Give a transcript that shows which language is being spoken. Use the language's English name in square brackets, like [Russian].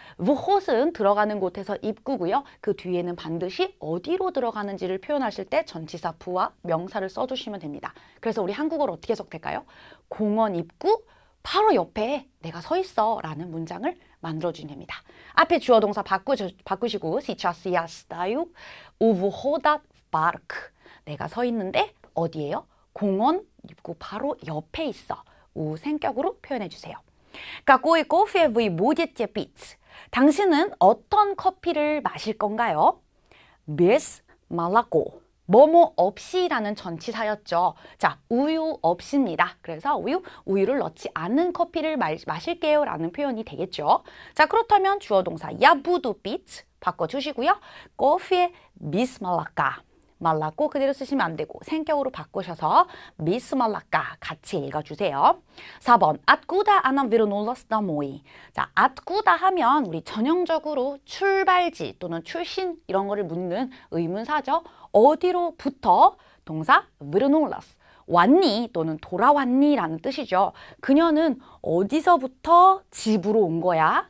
[Korean] vhot은 들어가는 곳에서 입구고요. 그 뒤에는 반드시 어디로 들어가는지를 표현하실 때 전치사 부와 명사를 써주시면 됩니다. 그래서 우리 한국어로 어떻게 해석될까요? 공원 입구 바로 옆에 내가 서 있어 라는 문장을 만들어주면 됩니다. 앞에 주어 동사 바꾸시고 [Russian] сейчас я стою у входа в парк. [Korean] 내가 서 있는데 어디예요? 공원 입구 바로 옆에 있어. 우 생격으로 표현해 주세요. [Russian] Какой кофе вы будете пить? [Korean] 당신은 어떤 커피를 마실 건가요? [Russian] Без молоко. [Korean] 뭐뭐 없이라는 전치사였죠. 자, 우유 없이입니다. 그래서 우유를 넣지 않은 커피를 마실게요 라는 표현이 되겠죠. 자, 그렇다면 주어 동사 [Russian] я буду pить [Korean] 바꿔주시고요. [Russian] кофе без молока. [Korean] 말라고 그대로 쓰시면 안 되고 생격으로 바꾸셔서 [Russian] без молока [Korean] 같이 읽어주세요. [Russian] 4번 откуда она вернулась домой? [Korean] 자, откуда 하면 우리 전형적으로 출발지 또는 출신 이런 거를 묻는 의문사죠. 어디로부터? 동사 вернулась. 왔니 또는 돌아왔니 라는 뜻이죠. 그녀는 어디서부터 집으로 온 거야?